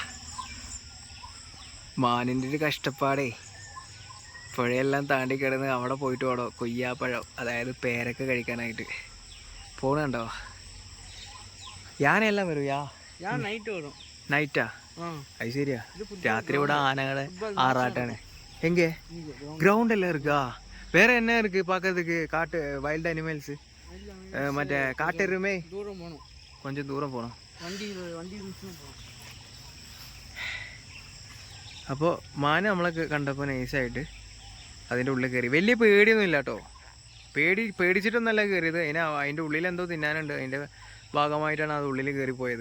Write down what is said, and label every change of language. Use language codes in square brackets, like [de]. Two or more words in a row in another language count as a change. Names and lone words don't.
[ml] മാനിൻ്റെ ഒരു കഷ്ടപ്പാടേ. പുഴയെല്ലാം താണ്ടി കിടന്ന് അവിടെ പോയിട്ട് വേണോ കൊയ്യാപ്പഴം, അതായത് പേരക്ക കഴിക്കാനായിട്ട് പോണുണ്ടോ? യാനെല്ലാം വരും. നൈറ്റാ? അത് ശരിയാ. രാത്രി ഇവിടെ ആനകളെ ആറാട്ടാണ്. [ta] எங்கே? கிரவுண்டில் இருக்கா? வேற என்ன இருக்கு பார்க்கறதுக்கு? காட்டு [en] wild animals [ml] മറ്റേ കാട്ടെരുമേ? [ta] கொஞ்சம் தூரம் போகணும். [ml] അപ്പോൾ മാന നമ്മളൊക്കെ കണ്ടപ്പോൾ നൈസായിട്ട് അതിൻ്റെ ഉള്ളിൽ കയറി. വലിയ പേടിയൊന്നും ഇല്ല കേട്ടോ. പേടിച്ചിട്ടൊന്നല്ല കയറിയത്. അതിൻ്റെ ഉള്ളിൽ എന്തോ തിന്നാനുണ്ട്. അതിൻ്റെ ഭാഗമായിട്ടാണ് അത് ഉള്ളിൽ കയറിപ്പോയത്.